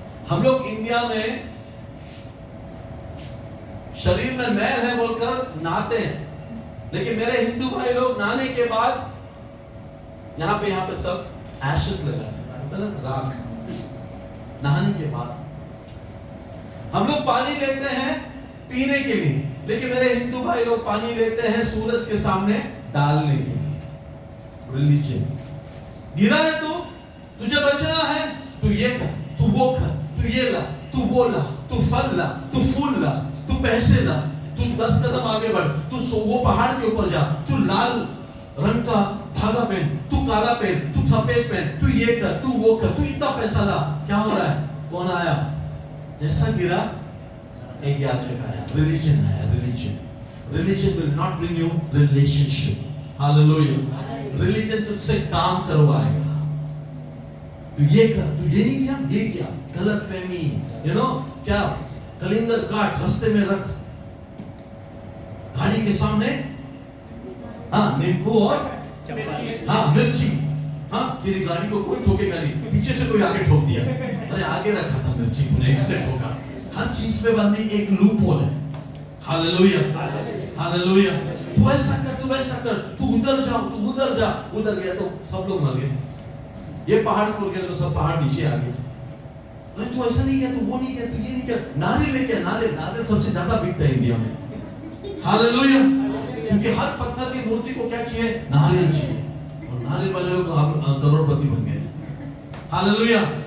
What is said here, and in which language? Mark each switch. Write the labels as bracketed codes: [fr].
[hi] हम लोग इंडिया में शरीर में मैल है बोलकर नहाते हैं, लेकिन मेरे हिंदू भाई लोग नहाने के बाद यहाँ पे सब एशेस लगाते हैं, राख। नहाने के बाद हम लोग पानी लेते हैं पीने के लिए, लेकिन मेरे हिंदू भाई लोग पानी लेते हैं सूरज के सामने डालने के लिए। रिलीजन। गिरा है तो तुझे बचना है, तू ये कर, तू वो कर, तू ये ला, तू वो ला, तू फल ला, तू फूल ला, तू पैसे ला, तू 10 कदम आगे बढ़, तू वो पहाड़ के ऊपर जा, तू लाल रंग का धागा पहन, तू काला पहन, तू सफेद पहन, तू ये कर, तू वो कर, तू इतना पैसा ला। क्या हो रहा है? कौन आया? जैसा गिरा एक याजक आया। रिलीजन है, religion. [en] Religion will not bring you relationship. Hallelujah. [hi] Religion तुझसे काम करवाएगा। तू ये कर, तू ये नहीं किया, ये किया, गलत फहमी, क्या, कलिंगर काट, रास्ते में रख, गाड़ी के सामने हाँ, नींबू और हाँ मिर्ची। हाँ, तेरी गाड़ी को कोई ठोकेगा नहीं, पीछे से कोई आगे ठोक दिया, अरे आगे रखा था मिर्ची तूने इसलिए ठोका। हर चीज में बाद में एक लूप होल है। Hallelujah, hallelujah. तू ऐसा कर, तू वैसा कर, तू उधर जा, तू उधर जा। उधर गया तो सब लोग मर गए, ये पहाड़ पर गया तो सब पहाड़ नीचे आ गए। अरे तू ऐसा नहीं किया, तू वो नहीं किया, तू ये नहीं किया। नारियल में क्या, नारियल सबसे ज्यादा बिकता है इंडिया में। हालेलुया, क्योंकि हर पत्थर की मूर्ति को क्या चाहिए, नारियल चाहिए, और नारियल वाले लोग करोड़पति बन गए। हालेलुया।